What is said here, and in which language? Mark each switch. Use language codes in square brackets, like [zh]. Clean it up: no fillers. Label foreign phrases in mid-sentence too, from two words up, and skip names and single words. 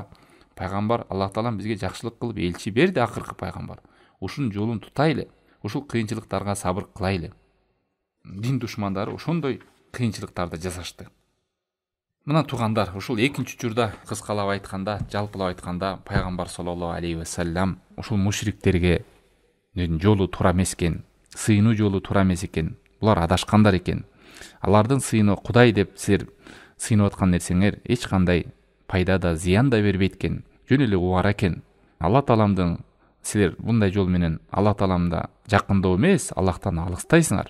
[ky] Пайгамбар Аллах Таалам бизге жакшылык кылып элчи берди, акыркы пайгамбар. Ушунун жолун тутайлы. Ушул кыйынчылыктарга сабыр кылайлы. Дин душмандары ошондой кыйынчылыктарды жасашты. Мына туугандар, ушул экинчи учурда кыскалап айтканда, жалпылап айтканда, пайгамбар [ar] صلى الله عليه وسلم [ky] ушул мушриктерге жолу туура эмес экен, сыйынуу жолу туура эмес экен. Булар адашкандар экен. Алардын сыйыны Кудай деп силер сыйынып аткан нерсеңер эч кандай пайда да, зыян да бербейт экен. Жөн эле убара экен. Алла Тааламдын силер мындай жол менен Алла Тааламда жакындоо эмес, Аллахтан алыстайсыңар.